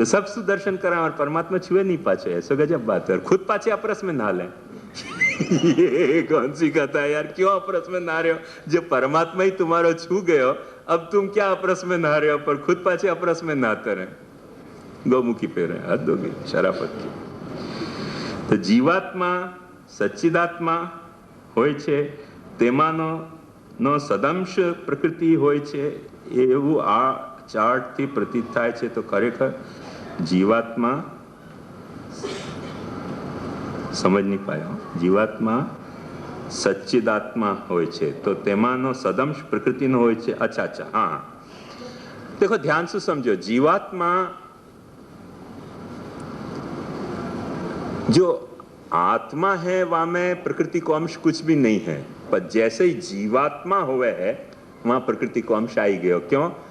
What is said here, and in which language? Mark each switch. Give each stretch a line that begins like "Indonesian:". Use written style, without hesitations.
Hindi: तो सब सुदर्शन कराए और परमात्मा छुए नहीं पाचे, ऐसा गजब बात है। और खुद पाचे अपरस में नहा लें। ये कौन सी कथा है यार, क्यों अपरस में नहा रहे हो? जब परमात्मा ही तुम्हारा छू गए हो, अब तुम क्या अपरस में नहा रहे हो? पर खुद पाचे अपरस में नहाते रहे। गौमुखी पे रहे, हद होगी शराफत की।
Gujarati: तो जीवात्मा सच्चिदात्मा હોય છે, તેમાંનો સદંશ પ્રકૃતિ હોય છે, એવું આ ચાર્ટથી પ્રતીત થાય છે। તો ખરેખર જીવાત્મા
Hindi: સમજ નહીં પાયા,
Gujarati: જીવાત્મા સચ્ચિદાત્મા હોય છે, તો તેમાંનો સદંશ પ્રકૃતિનો હોય છે।
Hindi: अच्छा अच्छा, हाँ, देखो ध्यान से समझो, जीवात्मा जो आत्मा है वहां में प्रकृति को अंश कुछ भी नहीं है, पर जैसे ही जीवात्मा हुए है वहां प्रकृति को अंश आई गयो। क्यों?